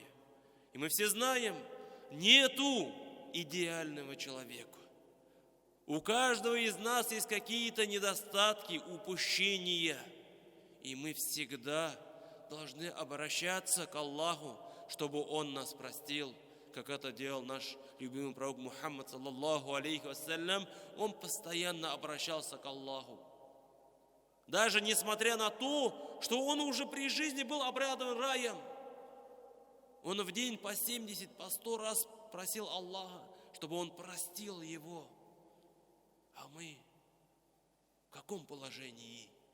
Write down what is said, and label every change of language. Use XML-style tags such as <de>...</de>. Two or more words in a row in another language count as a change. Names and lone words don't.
<ru>И мы все знаем, нету идеального человека. У каждого из нас есть какие-то недостатки, упущения. И мы всегда должны обращаться к Аллаху, чтобы Он нас простил, как это делал наш любимый пророк Мухаммад,</ru> <ar>صلى الله عليه وسلم.</ar> <ru>Он постоянно обращался к Аллаху. Даже несмотря на то, что он уже при жизни был обрадован раем. Он в день по 70, по 100 раз просил Аллаха, чтобы он простил его. А мы в каком положении?</ru>